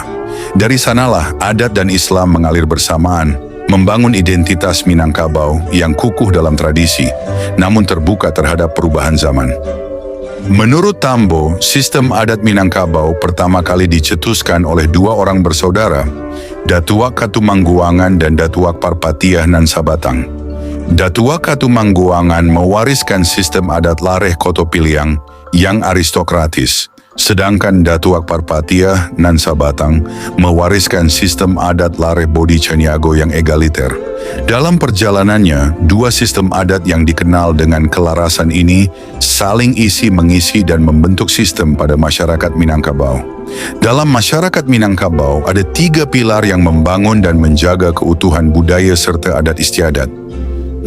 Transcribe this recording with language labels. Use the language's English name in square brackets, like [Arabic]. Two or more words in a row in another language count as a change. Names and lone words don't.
[Indonesian] Dari sanalah adat dan Islam mengalir bersamaan, membangun identitas Minangkabau yang kukuh dalam tradisi, namun terbuka terhadap perubahan zaman. Menurut Tambo, sistem adat Minangkabau pertama kali dicetuskan oleh 2 orang bersaudara, Datuak Katumangguangan dan Datuak Parpatiah nan Sabatang. Datuak Katumangguangan mewariskan sistem adat Lareh Koto Piliang yang aristokratis, sedangkan Datuak Parpatiah nan Sabatang mewariskan sistem adat Lareh Bodi Caniago yang egaliter. Dalam perjalanannya, 2 sistem adat yang dikenal dengan kelarasan ini saling isi-mengisi dan membentuk sistem pada masyarakat Minangkabau. Dalam masyarakat Minangkabau ada 3 pilar yang membangun dan menjaga keutuhan budaya serta adat istiadat.